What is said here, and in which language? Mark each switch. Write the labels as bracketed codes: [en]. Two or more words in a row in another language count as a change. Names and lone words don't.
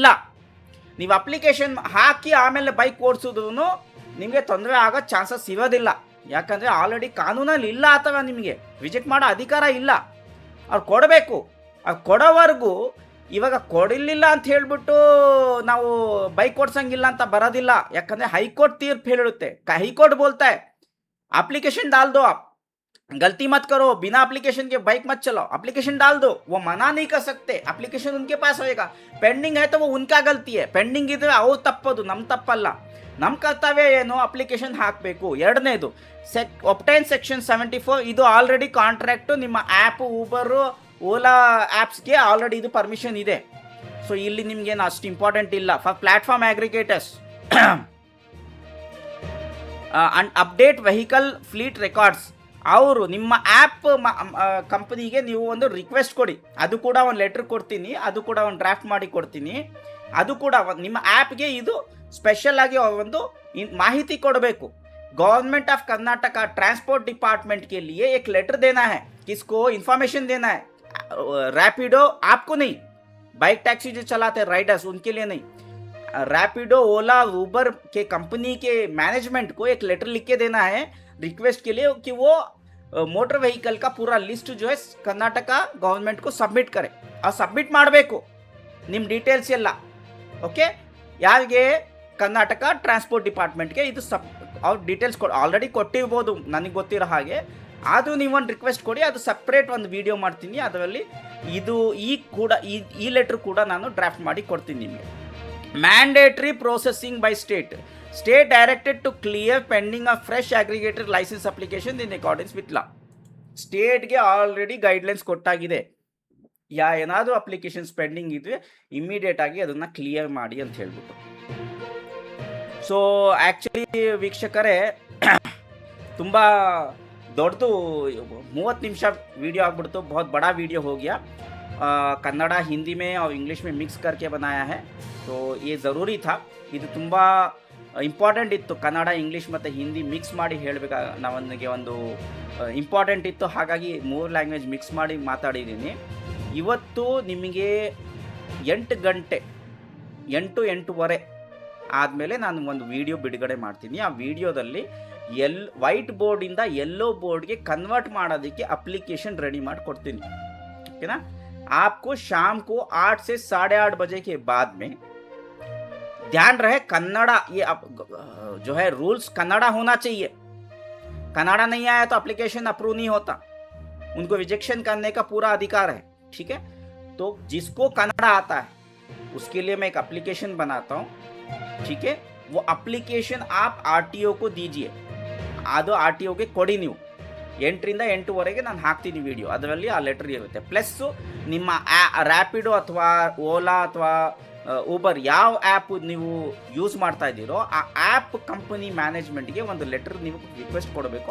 [kn] ನೀವು ಅಪ್ಲಿಕೇಶನ್ ಹಾಕಿ ಆಮೇಲೆ ಬೈಕ್ ಓಡಿಸೋದು ನಿಮಗೆ ತೊಂದರೆ ಆಗೋ ಚಾನ್ಸಸ್ ಇರೋದಿಲ್ಲ. ಯಾಕಂದರೆ ಆಲ್ರೆಡಿ ಕಾನೂನಲ್ಲಿ ಇಲ್ಲ, ಅಥವಾ ನಿಮಗೆ ರಿಜೆಕ್ಟ್ ಮಾಡೋ ಅಧಿಕಾರ ಇಲ್ಲ. ಅವ್ರು ಕೊಡಬೇಕು. ಅವ್ರು ಕೊಡೋವರೆಗೂ, ಇವಾಗ ಕೊಡಲಿಲ್ಲ ಅಂತ ಹೇಳಿಬಿಟ್ಟು ನಾವು ಬೈಕ್ ಓಡಿಸಂಗಿಲ್ಲ ಅಂತ ಬರೋದಿಲ್ಲ. ಯಾಕಂದರೆ ಹೈಕೋರ್ಟ್ ತೀರ್ಪು ಹೇಳುತ್ತೆ. [hi] हाईकोर्ट बोलता है एप्लीकेशन डाल दो, आप गलती मत करो, बिना एप्लीकेशन के बाइक मत चलाओ, एप्लीकेशन डाल दो. वो मना नहीं कर सकते. एप्लीकेशन उनके पास होएगा. पेंडिंग है तो वो उनका गलती है. [kn] पेंडिंग इದ್ರೆ ಅವ್ರು ತಪ್ಪದು, ನಮ್ಮ ತಪ್ಪಲ್ಲ. ನಮ್ಮ ಕರ್ತವ್ಯ ಏನು, ಅಪ್ಲಿಕೇಶನ್ ಹಾಕಬೇಕು. ಎರಡನೇದು [en] obtain section [kn] 74. ಇದು ಆಲ್ರೆಡಿ ಕಾಂಟ್ರಾಕ್ಟು ನಿಮ್ಮ ಆ್ಯಪ್, ಊಬರು, ಓಲಾ ಆ್ಯಪ್ಸ್ಗೆ ಆಲ್ರೆಡಿ ಇದು ಪರ್ಮಿಷನ್ ಇದೆ. ಸೊ ಇಲ್ಲಿ ನಿಮ್ಗೇನು ಅಷ್ಟು ಇಂಪಾರ್ಟೆಂಟ್ ಇಲ್ಲ. [en] for platform aggregators and update vehicle fleet records, [kn] ಅವರು ನಿಮ್ಮ ಆ್ಯಪ್ ಕಂಪನಿಗೆ ನೀವು ಒಂದು ರಿಕ್ವೆಸ್ಟ್ ಕೊಡಿ. ಅದು ಕೂಡ ಒಂದು ಲೆಟ್ರ್ ಕೊಡ್ತೀನಿ, ಅದು ಕೂಡ ಒಂದು ಡ್ರಾಫ್ಟ್ ಮಾಡಿ ಕೊಡ್ತೀನಿ. ಅದು ಕೂಡ ನಿಮ್ಮ ಆ್ಯಪ್ಗೆ ಇದು ಸ್ಪೆಷಲ್ ಆಗಿ ಒಂದು ಮಾಹಿತಿ ಕೊಡಬೇಕು. [hi] गवर्नमेंट ऑफ कर्नाटका ट्रांसपोर्ट डिपार्टमेंट के लिए एक लेटर देना है. किसको इन्फॉर्मेशन देना है? रैपिडो आपको नहीं, [en] bike taxi [hi] जो चलाते हैं राइडर्स उनके लिए नहीं. रैपिडो, ओला, ऊबर के कंपनी के मैनेजमेंट को एक लेटर लिख के देना है रिक्वेस्ट के लिए कि वो [en] motor vehicle [hi] का पूरा लिस्ट जो है कर्नाटका गवर्नमेंट को सबमिट करे. [kn] और सबमिट ಮಾಡಬೇಕು ನಿಮ್ಮ ಡೀಟೇಲ್ಸ್ ಎಲ್ಲ. ಓಕೆ, ಯಾರಿಗೆ? ಕರ್ನಾಟಕ ಟ್ರಾನ್ಸ್ಪೋರ್ಟ್ ಡಿಪಾರ್ಟ್ಮೆಂಟ್ಗೆ ಇದು ಅವ್ರ ಡೀಟೇಲ್ಸ್ ಆಲ್ರೆಡಿ ಕೊಟ್ಟಿರ್ಬೋದು ನನಗೆ ಗೊತ್ತಿರೋ ಹಾಗೆ. ಅದು ನೀವೊಂದು ರಿಕ್ವೆಸ್ಟ್ ಕೊಡಿ, ಅದು ಸಪ್ರೇಟ್ ಒಂದು ವಿಡಿಯೋ ಮಾಡ್ತೀನಿ. ಅದರಲ್ಲಿ ಇದು ಈ ಲೆಟ್ರ್ ಕೂಡ ನಾನು ಡ್ರಾಫ್ಟ್ ಮಾಡಿ ಕೊಡ್ತೀನಿ ನಿಮಗೆ. [en] mandatory processing by state directed to clear pending of fresh aggregator license application in accordance with law. [kn] ಸ್ಟೇಟ್ಗೆ ಆಲ್ರೆಡಿ ಗೈಡ್ಲೈನ್ಸ್ ಕೊಟ್ಟಾಗಿದೆ. ಏನಾದರೂ ಅಪ್ಲಿಕೇಶನ್ಸ್ ಪೆಂಡಿಂಗ್ ಇದ್ದರೆ ಇಮಿಡಿಯೇಟ್ ಆಗಿ ಅದನ್ನು ಕ್ಲಿಯರ್ ಮಾಡಿ ಅಂತ ಹೇಳ್ಬಿಟ್ಟು. [en] so actually [kn] ವೀಕ್ಷಕರೇ, ತುಂಬ ದೊಡ್ಡದು 30 ನಿಮಿಷ वीडियो ಆಗ್ಬಿಡ್ತು. [hi] बहुत बड़ा वीडियो हो गया. कन्नड़ा हिंदी में और इंग्लिश में मिक्स करके बनाया है. तो ये ज़रूरी था. [kn] ಇದು ತುಂಬ ಇಂಪಾರ್ಟೆಂಟ್ ಇತ್ತು. ಕನ್ನಡ, ಇಂಗ್ಲೀಷ್ ಮತ್ತು ಹಿಂದಿ ಮಿಕ್ಸ್ ಮಾಡಿ ಹೇಳಬೇಕಾ ನನಗೆ ಒಂದು ಇಂಪಾರ್ಟೆಂಟ್ ಇತ್ತು. ಹಾಗಾಗಿ 3 [en] language mix [kn] ಮಾಡಿ ಮಾತಾಡಿದ್ದೀನಿ. ಇವತ್ತು ನಿಮಗೆ 8 ಗಂಟೆ 8:30 ಆದಮೇಲೆ ನಾನು ಒಂದು ವಿಡಿಯೋ ಬಿಡುಗಡೆ ಮಾಡ್ತೀನಿ. ಆ ವಿಡಿಯೋದಲ್ಲಿ ವೈಟ್ ಬೋರ್ಡಿಂದ ಯೆಲ್ಲೋ ಬೋರ್ಡ್ಗೆ ಕನ್ವರ್ಟ್ ಮಾಡೋದಕ್ಕೆ ಅಪ್ಲಿಕೇಶನ್ ರೆಡಿ ಮಾಡಿ ಕೊಡ್ತೀನಿ. ಓಕೆನಾ? [hi] आपको शाम को 8 से 8:30 बजे के बाद में ध्यान रहे, कन्नड़ा ये जो है रूल्स कन्नड़ा होना चाहिए. कन्नड़ा नहीं आया तो एप्लीकेशन अप्रूव नहीं होता. उनको रिजेक्शन करने का पूरा अधिकार है. ठीक है? तो जिसको कन्नड़ा आता है उसके लिए मैं एक एप्लीकेशन बनाता हूँ. ठीक है? वो एप्लीकेशन आप आर टी ओ को दीजिए, [kn] ಅದು ಆರ್ ಟಿ ಒಗೆ ಕೊಡಿ ನೀವು. 8ರಿಂದ 8ವರೆಗೆ ನಾನು ಹಾಕ್ತೀನಿ ವಿಡಿಯೋ, ಅದರಲ್ಲಿ ಆ ಲೆಟರ್ ಇರುತ್ತೆ. ಪ್ಲಸ್ಸು ನಿಮ್ಮ ರ್ಯಾಪಿಡೋ ಅಥವಾ ಓಲಾ ಅಥವಾ ಊಬರ್ ಯಾವ ಆ್ಯಪ್ ನೀವು ಯೂಸ್ ಮಾಡ್ತಾ ಇದ್ದೀರೋ ಆ ಆ್ಯಪ್ ಕಂಪನಿ ಮ್ಯಾನೇಜ್ಮೆಂಟ್ಗೆ ಒಂದು ಲೆಟರ್ ನೀವು ರಿಕ್ವೆಸ್ಟ್ ಕೊಡಬೇಕು.